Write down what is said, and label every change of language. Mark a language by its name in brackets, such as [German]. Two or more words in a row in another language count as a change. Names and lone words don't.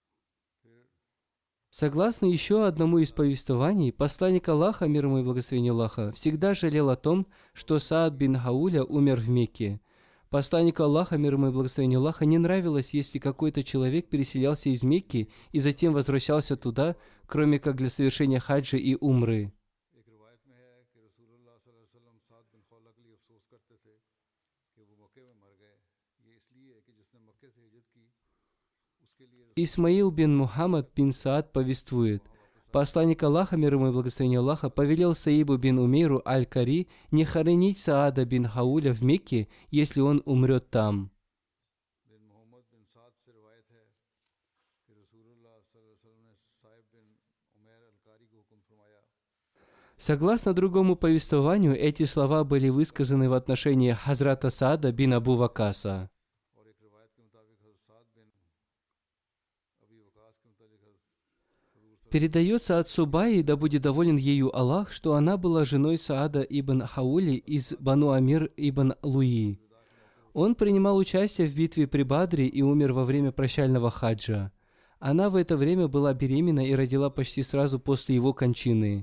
[Russian] Согласно еще одному из повествований, посланник Аллаха, мир ему и благословение Аллаха, всегда жалел о том, что Саад бин Хауля умер в Мекке. Посланнику Аллаха, мир ему и благословение Аллаха, не нравилось, если какой-то человек переселялся из Мекки и затем возвращался туда, кроме как для совершения хаджа и умры. [Hindi] एक रिवायत में है कि रसूलुल्लाह [Arabic] صلى الله عليه وسلم [Hindi] साद बिन खौला के लिए अफसोस करते थे कि वो मक्के में मर गए। ये इसलिए कि जिसने मक्के से हिजरत की उसके लिए [Russian] Исмаил бин Мухаммад бин Саад повествует, посланник Аллаха, мир ему и благословение Аллаха, повелел Саибу бин Умейру аль-Кари не хоронить Саада бин Хауля в Мекке, если он умрет там. [Hindi] बिन मोहम्मद बिन साद से रिवायत है कि रसूलुल्लाह [Arabic] صلى الله عليه وسلم [Hindi] ने साहिब बिन उमैर अलकारी को हुक्म फरमाया। [Russian] Согласно другому повествованию, эти слова были высказаны в отношении Хазрата Саада бин Абу Вакаса. [Hindi] और एक रिवायत के मुताबिक हज़रत साद बिन अबी वकास के मुताबिक [Russian] Передается от Субаи, да будет доволен ею Аллах, что она была женой Саада ибн Хаули из Бану Амир ибн Луи. Он принимал участие в битве при Бадре и умер во время прощального хаджа. Она в это время была беременна и родила почти сразу после его кончины.